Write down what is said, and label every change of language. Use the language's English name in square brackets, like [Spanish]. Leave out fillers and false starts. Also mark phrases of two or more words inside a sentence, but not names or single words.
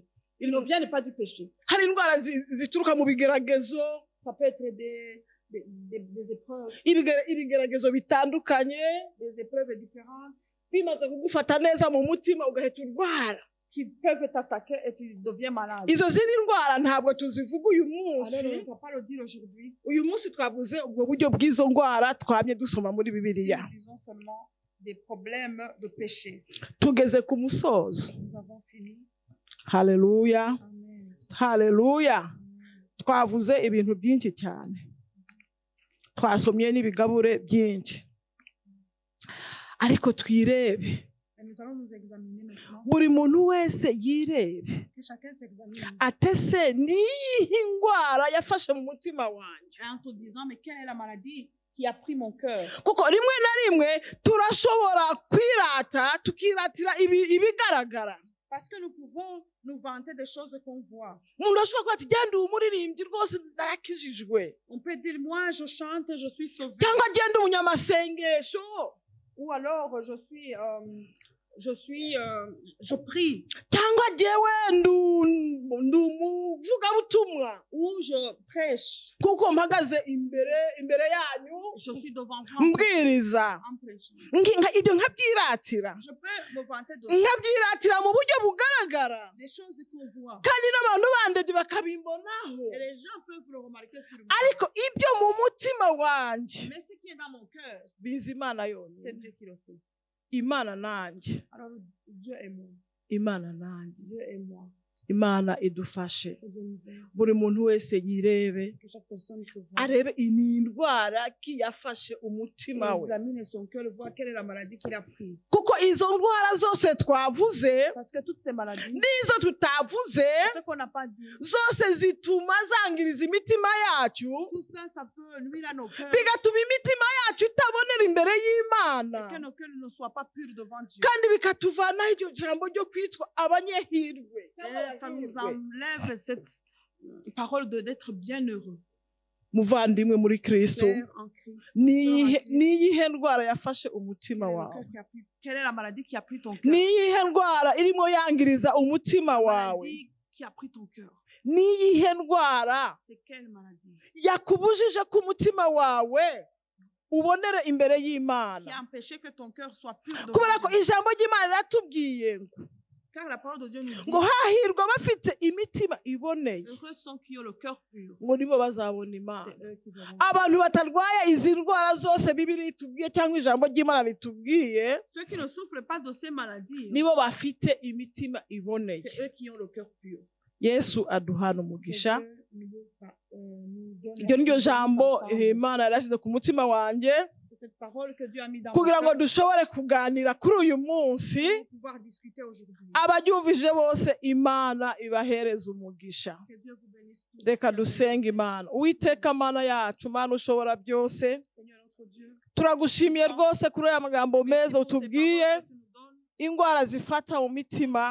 [French] Ils ne viennent pas du péché. [Kinyarwanda] hari indwara zituruka mu bigeragezo [French] Ça peut être des épreuves, [Kinyarwanda] ibigeragezo bitandukanye [French] des épreuves différentes [Kinyarwanda] bimaze kugufata neza mu mutima ugahita urwara [French] qui peuvent t'attaquer et tu deviens malade. [Kinyarwanda] izo zindi ndwara ntabwo tuzivuga uyu [French] Alors, on munsi ne peut pas le dire aujourd'hui. [Kinyarwanda] uyu munsi twavuze ubwo buryo bw'izo ndwara twamye dusoma muri [French] Si bibiliya nous disons seulement des problèmes de péché. [Kinyarwanda] tugeze ku musozo [French] Nous avons fini. [Kinyarwanda] haleluya [French] Amen. [Kinyarwanda] haleluya twavuze ibintu byinshi cyane twasomye n'ibigabure byinshi ariko twirebe [French] Et nous allons nous examiner maintenant. [Kinyarwanda] buri muntu wese yirebe [French] Que chacun s'examine. [Kinyarwanda] atese niyihe ndwara yafashe mu mutima wanjye [French] En te disant, mais quelle est la maladie qui a pris mon cœur? [Kinyarwanda] kuko rimwe na rimwe turashobora kwirata tukiratira ibigaragara [French] Parce que nous pouvons nous vanter des choses qu'on voit. [Kinyarwanda] umuntu ashobora kuba ati genda uwo umuririmbyi rwose narakijijwe [French] On peut dire, moi, je chante, je suis sauvé. [Kinyarwanda] cyangwa genda umunyamasengesho [French] Ou alors, je suis je prie [Kinyarwanda] cyangwa jewe ndi umuvugabutumwa [French] ou je prêche. [Kinyarwanda] kuko mpagaze imbere yanyu [French] Je suis devant vous mbwiriza en prêchant. [Kinyarwanda] ibyo nkabyiratira [French] Je peux me vanter de [Kinyarwanda] nkabyiratira mu buryo bugaragara [French] des choses qu'on voit. [Kinyarwanda] kandi n'abantu bandebye bakabimbonaho [French] Et les gens peuvent le remarquer sur moi. [Kinyarwanda] ariko ibyo mu mutima wanjye [French] Mais ce qui est dans mon cœur, [Kinyarwanda] bizi Imana [French] c'est [Kinyarwanda] yonyine [French] Dieu qui le sait. [Kinyarwanda] Imana nanjye [French] Alors Dieu est moi. [Kinyarwanda] Imana nanjye [French] Dieu est moi. [Kinyarwanda] Imana idufashe [French] Que Dieu nous aide. [Kinyarwanda] buri muntu wese yirebe [French] Que chaque personne se voit. [Kinyarwanda] arebe ni indwara ki yafashe umutima we [French] Examine son cœur, voir quelle est la maladie qu'il a prise. [Kinyarwanda] kuko izo ndwara zose twavuze [French] Parce que toutes ces maladies, [Kinyarwanda] n'izo tutavuze [French] ce qu'on n'a pas dit, [Kinyarwanda] zose zituma zangiriza imitima yacu [French] tout ça, ça peut nuire à nos cœurs. [Kinyarwanda] bigatuma imitima yacu itabonera imbere y'Imana [French] Et que nos cœurs ne soient pas purs devant Dieu. [Kinyarwanda] kandi bikatuvanaho iryo jambo ryo kwitwa abanyehirwe [French] Et ça nous enlève cette parole d'être bienheureux. [Kinyarwanda] muvandimwe muri Kristo [French] Frère en Christ. niyihe sœur en Christ. [Kinyarwanda] niyihe ndwara yafashe umutima [French] Quel est le wawe cœur qui a pris- Quelle est la maladie qui a pris ton cœur? [Kinyarwanda] niyihe ndwara irimo yangiriza umutima [French] La [Kinyarwanda] wawe [French] maladie qui a pris ton cœur. [Kinyarwanda] niyihe ndwara [French] C'est quelle maladie [Kinyarwanda] yakubujije ko umutima wawe ubonere imbere [French] qui [Kinyarwanda] y'Imana [French] a empêché que ton cœur soit pur devant [Kinyarwanda] kubera ko Dieu? ijambo ry'Imana riratubwiye [French] Car la parole de Dieu nous dit [Kinyarwanda] ngo hahirwa bafite imitima iboneye [French] heureux sont qui ont le cœur pur. [Kinyarwanda] ngo nibo bazabona Imana [French] C'est eux qui verront. [Kinyarwanda] abantu batarwaye izi ndwara zose Bibiliya itubwiye cyangwa ijambo ry'Imana ritubwiye [French] Ceux qui ne souffrent pas de ces maladies, [Kinyarwanda] nibo bafite imitima iboneye [French] c'est eux qui ont le cœur pur. [Kinyarwanda] Yesu aduhana [French] Que [Kinyarwanda] umugisha [French] Dieu nous donne [Kinyarwanda] iryo niryo [French] la [Kinyarwanda] jambo [French] ensemble. [Kinyarwanda] Imana yarashyize ku mutima wanjye [French] C'est cette parole que Dieu a mis dans [Kinyarwanda] kugira ngo [French] mon cœur [Kinyarwanda] dushobore kuganira kuri uyu munsi [French] pour pouvoir discuter aujourd'hui. [Kinyarwanda] abaryumvise bose Imana ibahereza umugisha [French] Que Dieu vous bénisse tous. [Kinyarwanda] reka dusenge Imana Uwiteka Mana yacu Mana ushobora byose [French] Seigneur notre Dieu, [Kinyarwanda] turagushimiye rwose kuri aya magambo [French] merci [Kinyarwanda] meza [French] pour ces utubwiye paroles que tu nous donnes, [Kinyarwanda] indwara zifata mu [French] ces [Kinyarwanda] mitima